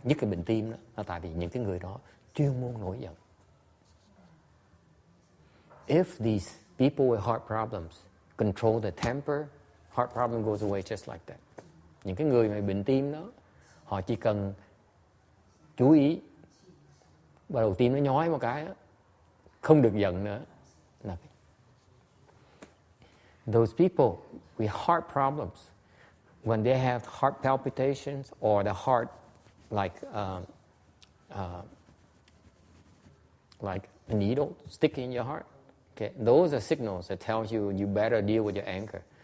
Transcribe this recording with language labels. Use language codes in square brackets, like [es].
[vi] Nhất cái bệnh tim đó là tại vì những cái người đó chuyên môn nổi giận. [en] If these people with heart problems control the temper, heart problem goes away just like that. [vi] Những cái người mà bệnh tim đó, họ chỉ cần chú ý, bắt đầu tim nó nhói một cái, không được giận nữa. [en] Those people with heart problems, when they have heart palpitations or the heart like a needle sticking in your heart, okay, those are signals that tells you better deal with your anger.